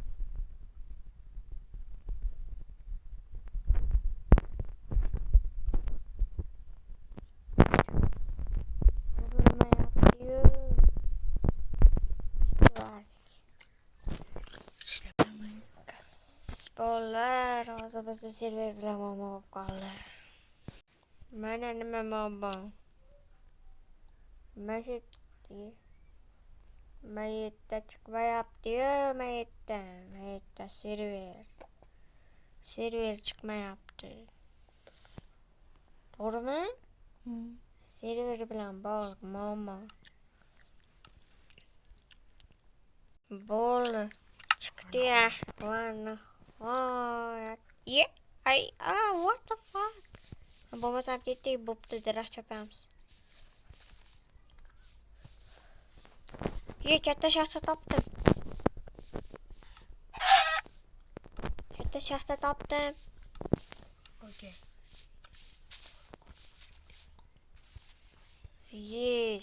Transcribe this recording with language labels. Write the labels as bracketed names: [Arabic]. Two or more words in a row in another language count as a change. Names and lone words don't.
[Turkish] Vurma yapıyor. [Uzbek] Spoiler, hozir bizda server bilan muammo bo'lib qoldi. Mana nima muammo? Mayitda chiqmayapti-yu, mayitda server chiqmayapti. To'g'rimi? Server bilan bog'liq muammo. Bo'ldi. Chiqdi-ya. [English] What the fuck? [Uzbek] Bo'lmasam ketdik, bo'pti, daraxt chopamiz. Katta shaxta topdim. Okay. Yes.